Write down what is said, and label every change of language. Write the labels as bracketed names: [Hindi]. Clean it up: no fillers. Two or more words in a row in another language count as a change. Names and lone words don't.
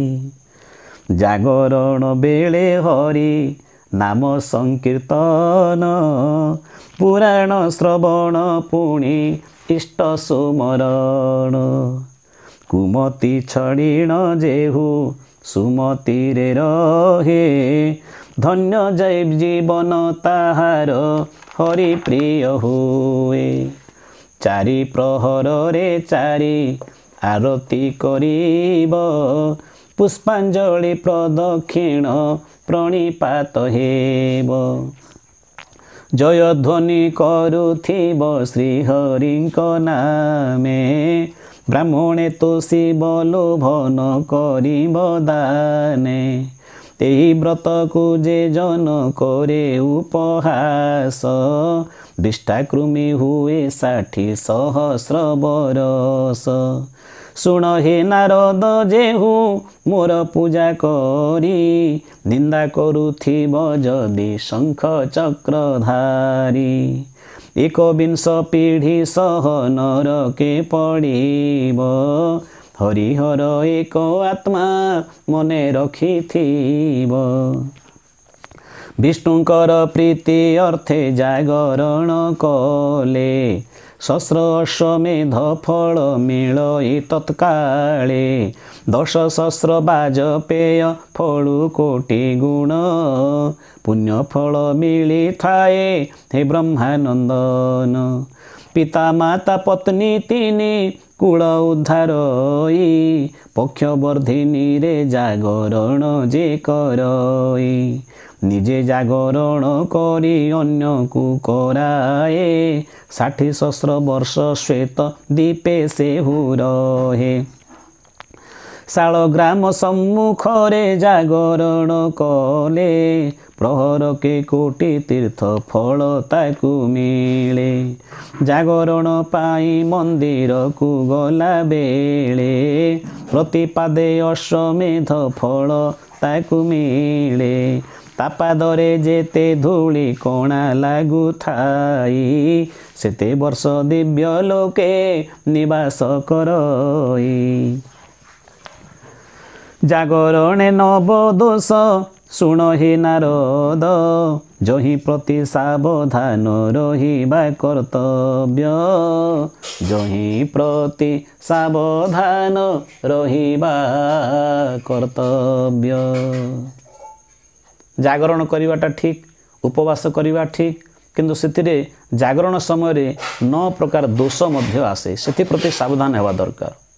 [Odia] ଜାଗରଣ ବେଳେ ହରି ନାମ ସଂକୀର୍ତ୍ତନ ପୁରାଣ ଶ୍ରବଣ ପୁଣି ଇଷ୍ଟ ସୁମରଣ କୁମତି ଛଡ଼ିଣ ଯେହୁ ସୁମତି ରେ ରହେ ଧନ୍ୟ ଜୟ ଜୀବନ ତାହାର ହରି ପ୍ରିୟ ହୁଏ ଚାରି ପ୍ରହର ରେ ଚାରି ଆରତୀ କରିବ ପୁଷ୍ପାଞ୍ଜଳି ପ୍ରଦକ୍ଷିଣ ପ୍ରଣିପାତ ହେବ ଜୟଧ୍ୱନି କରୁଥିବ ଶ୍ରୀହରିଙ୍କ ନାମେ ବ୍ରାହ୍ମଣେ ତୋଷିବ ଲୋଭ ନ କରିବ ଦାନେ ଏହି ବ୍ରତ କୁ ଯେ ଜନ କରେ ଉପହାସ ଦୃଷ୍ଟାକୃମି ହୁଏ 60 ସହସ୍ର ବରଷ ଶୁଣ ହେ ନାରଦ ଯେହୁ ମୋର ପୂଜା କରି ନିନ୍ଦା କରୁଥିବ ଯଦି ଶଙ୍ଖ ଚକ୍ରଧାରୀ 21 ପିଢ଼ି ସହ ନରକେ ପଡ଼ିବ ହରିହର ଏକ ଆତ୍ମା ମନେ ରଖିଥିବ ବିଷ୍ଣୁକର ପ୍ରୀତି ଅର୍ଥେ ଜାଗରଣ କଲେ ସହସ୍ର ଅଶ୍ୱମେଧ ଫଳ ମିଳଇ ତତ୍କାଳେ 10 ସହସ୍ର ବାଜପେୟ ଫଳୁ କୋଟି ଗୁଣ ପୁଣ୍ୟ ଫଳ ମିଳି ଥାଏ ହେ ବ୍ରହ୍ମାନନ୍ଦନ ପିତା ମାତା ପତ୍ନୀ ତିନି କୁଳ ଉଦ୍ଧାରଇ ପକ୍ଷବର୍ଦ୍ଧିନୀ ରେ ଜାଗରଣ ଯେ କରଇ ନିଜେ ଜାଗରଣ କରି ଅନ୍ୟ କୁ କରାଏ 60 ସହସ୍ର ବର୍ଷ ଶ୍ୱେତ ଦୀପେ ସେ ରହେ ଶାଳଗ୍ରାମ ସମ୍ମୁଖ ରେ ଜାଗରଣ କଲେ ପ୍ରହର କେ କୋଟି ତୀର୍ଥ ଫଳ ତାକୁ ମିଳେ ଜାଗରଣ ପାଇଁ ମନ୍ଦିର କୁ ଗଲା ବେଳେ ପ୍ରତିପାଦେ ଅଶ୍ୱମେଧ ଫଳ ତାକୁ ମିଳେ ତାପାଦରେ ଯେତେ ଧୂଳି କଣା ଲାଗୁ ଥାଇ ସେତେ ବର୍ଷ ଦିବ୍ୟ ଲୋକେ ନିବାସ କରଇ ଜାଗରଣେ ନବ ଦୋଷ ଶୁଣ ହେ ନାରଦ ଯହିଁ ପ୍ରତି ସାବଧାନ ରହିବା କର୍ତ୍ତବ୍ୟ ଯହିଁ ପ୍ରତି ସାବଧାନ ରହିବା କର୍ତ୍ତବ୍ୟ ଜାଗରଣ କରିବାଟା ଠିକ ଉପବାସ କରିବା ଠିକ କିନ୍ତୁ ସେଥିରେ ଜାଗରଣ ସମୟ 9 ପ୍ରକାର ଦୋଷ ମଧ୍ୟ ଆସେ ସେଥି ପ୍ରତି ସାବଧାନ ହେବା ଦରକାର